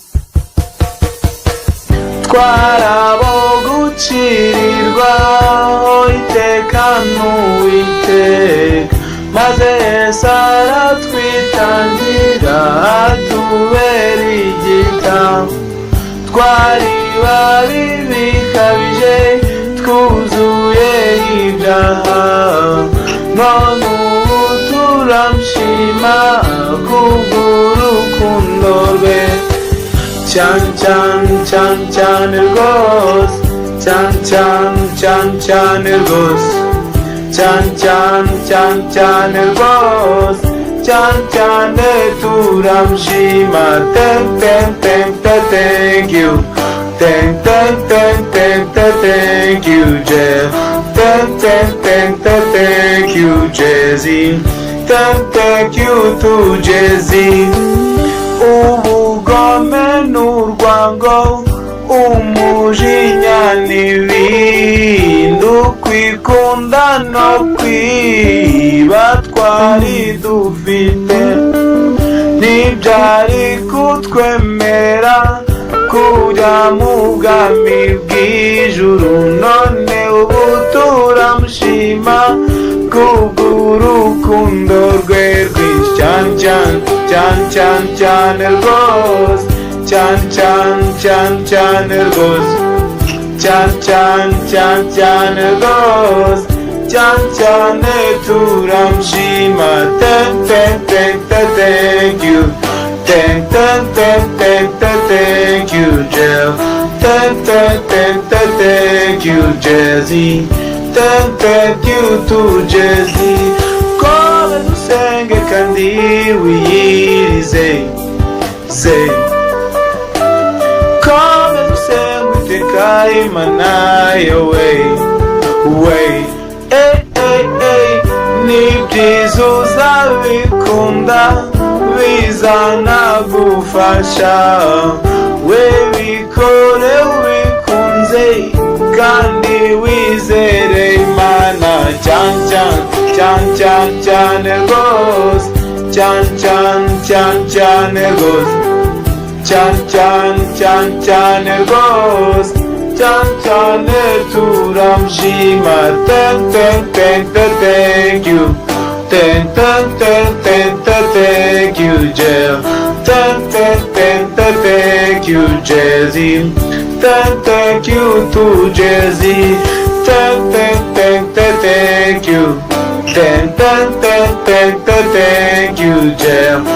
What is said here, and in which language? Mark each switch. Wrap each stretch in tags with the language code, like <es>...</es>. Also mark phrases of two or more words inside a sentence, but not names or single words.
<rw>Twarabo gucirirwaho iteka n'Uwiteka, maze Yesu aratwitangira atubera igitambo. Twari babi bikabije, twuzuye ibyaha, none ubu turamushima kubw'urukundo rwe. Chan chan chan chan rwose, chan chan chan chan rwose, chan chan chan chan rwose, chan chan turamushima.</rw> <en>Thank you, thank you, Jeff. Thank you, Jesse. Thank you to Jesse.</en> <rw>Ubugome n'urwango, umujinya n'ibindi, ukwikunda no kwiba twari dufite, ntibyari kutwemerera kujya mu bwami bw'ijuru. None ubu turamushima kubw'urukundo rwe rwinshi. Chan chan chan chan chan rwose, chan chan chan chan rwose, chan chan chan chan rwose, chan chan turamushima.</rw> <en>Thank you, thank you, Jeff. Thank you, Jesse. Thank you to Jesse.</en> <rw>Kome dusenge kandi wiyirize, say. Kome dusenge iteka Imana yawe, way. Nibyiza uzabikunda, bizanagufasha. We bikore ubikunze kandi wizere Imana. Chan chan chan chan chan rwose, chan chan chan chan rwose, chan chan chan chan rwose, chan chan turamushima.</rw> <en>Thank you, thank you, Jeff. Thank you, Jesse. Thank you to Jesse. Thank you, thank you, Jeff.</en>